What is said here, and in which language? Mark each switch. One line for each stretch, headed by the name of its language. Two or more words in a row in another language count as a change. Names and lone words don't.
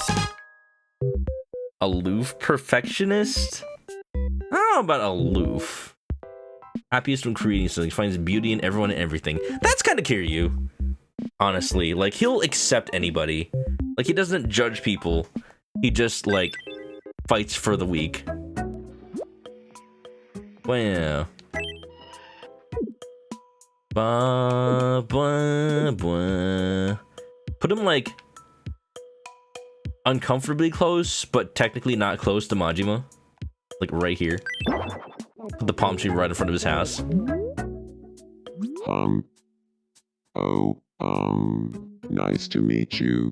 English: Aloof perfectionist? I don't know about aloof. Happiest when creating something, finds beauty in everyone and everything. That's kind of Kiryu. Honestly, like, he'll accept anybody. Like, he doesn't judge people. He just, like, fights for the weak. Wow. Ba ba ba. Put him, like, uncomfortably close, but technically not close to Majima. Like, right here. Put the palm tree right in front of his house. Oh, nice to meet you.